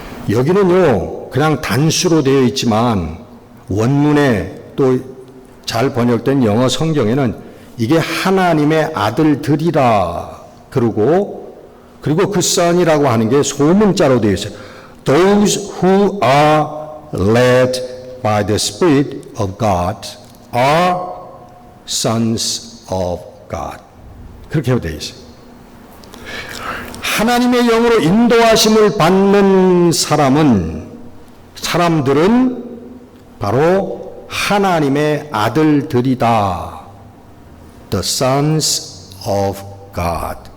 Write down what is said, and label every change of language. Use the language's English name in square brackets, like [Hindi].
[Korean] 여기는요 그냥 단수로 되어 있지만 원문에 또 잘 번역된 영어 성경에는 이게 하나님의 아들들이라 그리고 그 son이라고 하는 게 소문자로 되어 있어요. [English] Those who are led by the Spirit of God are sons of God. [Korean] 그렇게 되어 있어요. 하나님의 영으로 인도하심을 받는 사람들은 바로 하나님의 아들들이다. [English] The sons of God.